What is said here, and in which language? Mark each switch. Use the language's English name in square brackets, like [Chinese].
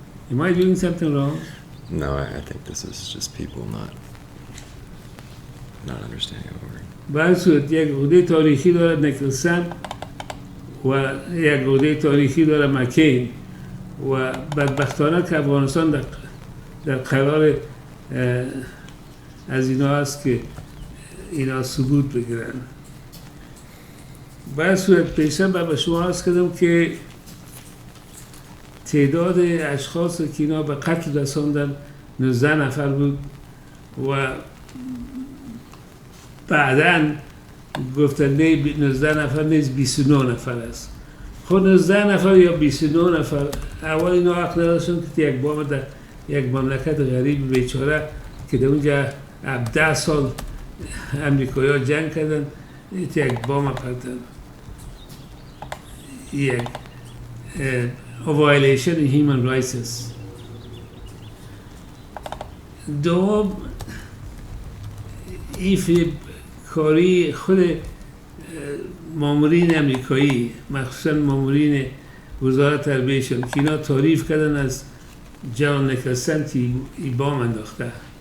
[English] Am I doing something wrong? No, I think this is just people not understanding what we're... [Persian] به هر صورت یک عقده تاریخی داره نیکلسن و یک عقده تاریخی داره مکین و بدبختانه که افغانستان در قرار از اینا هست که اینا ثبوت بگیرن. به هر صورت پیشتر به شما عرض کردم که تعداد اشخاص که اینا به قتل رساندن 19 نفر بود و بعداً گفتن نه 19 نفر نیست 29 نفر است. خود 19 نفر یا 29 نفر اول اینا حق نداشتن که یک بام در یک مملکت غریب بیچاره که در اونجا 10 سال امریکایی‌ها جنگ کردن یک بام پرتن. یک [English] violation in human rights [Persian] است. دوم این کاری خود مامورین امریکایی مخصوصا مامورین وزارت تربیهشون که اینا تعریف کردن از جنرال نیکلسن که این بام انداخته